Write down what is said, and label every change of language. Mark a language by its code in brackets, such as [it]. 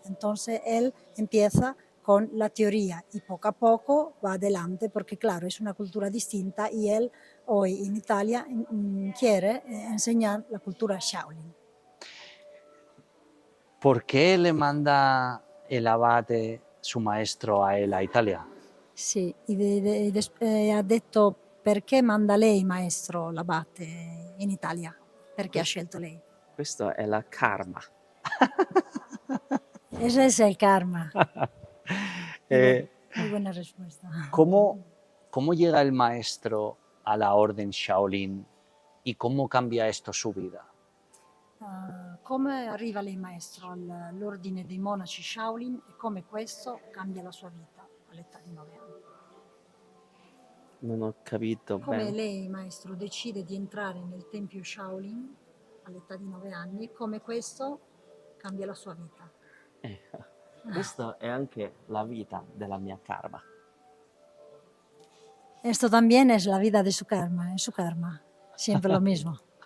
[es] Entonces, él empieza con la teoría y poco a poco va adelante porque, claro, es una cultura distinta y él hoy en Italia quiere enseñar la cultura Shaolin. ¿Por qué le manda el abate, su maestro, a él a Italia? [it] Sì, ha detto perché manda lei, maestro, l'abate in Italia? Perché ha scelto lei? Questo è la karma. [es] Ese es el karma. Eh, Muy buena respuesta. ¿Cómo llega el maestro a la orden Shaolin y cómo cambia esto su vida? [it] Come arriva lei, maestro, all'ordine dei monaci Shaolin e come questo cambia la sua vita all'età di 9 anni? Non ho capito Come bene. lei, maestro, decide di entrare nel tempio Shaolin all'età di 9 anni e come questo cambia la sua vita? Questa è anche la vita della mia karma. [es] Esto también es la vida de su karma, es su karma, siempre lo mismo.